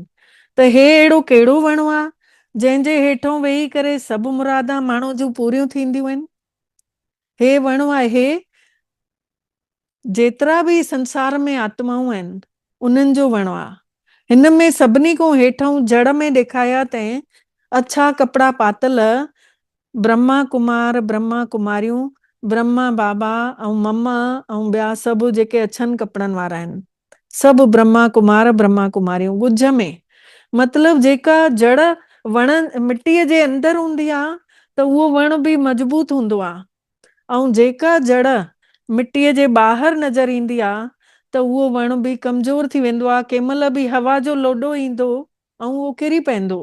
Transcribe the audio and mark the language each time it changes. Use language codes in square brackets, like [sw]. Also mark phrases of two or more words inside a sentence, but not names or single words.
[sd] त हे अहिड़ो कहिड़ो वण आहे जंहिंजे हेठों वेही करे सभु मुरादां माण्हू जूं पूरियूं थींदियूं आहिनि? हे वण आहे जेतिरा बि संसार में आत्माऊं आहिनि उन्हनि जो वण आहे। हिन में सभिनी खां हेठों जड़ में ॾेखारिया अथई अछा कपिड़ा पातल ब्रह्मा कुमार, ब्रह्मा कुमारियूं, ब्रह्मा बाबा ऐं मम्मा ऐं ॿिया सभु जेके अछनि कपिड़नि वारा आहिनि, सभु ब्रह्मा कुमार ब्रह्मा कुमारियूं ॻुझ में। मतिलबु जेका जड़ वण मिटीअ जे अंदरि हूंदी आहे त उहो वण बि मज़बूत हूंदो आहे, ऐं जेका जड़ मिटीअ जे ॿाहिरि नज़र ईंदी आहे त उहो वण बि कमज़ोर थी वेंदो आहे। कंहिं महिल बि हवा जो लोॾो ईंदो ऐं उहो किरी पवंदो।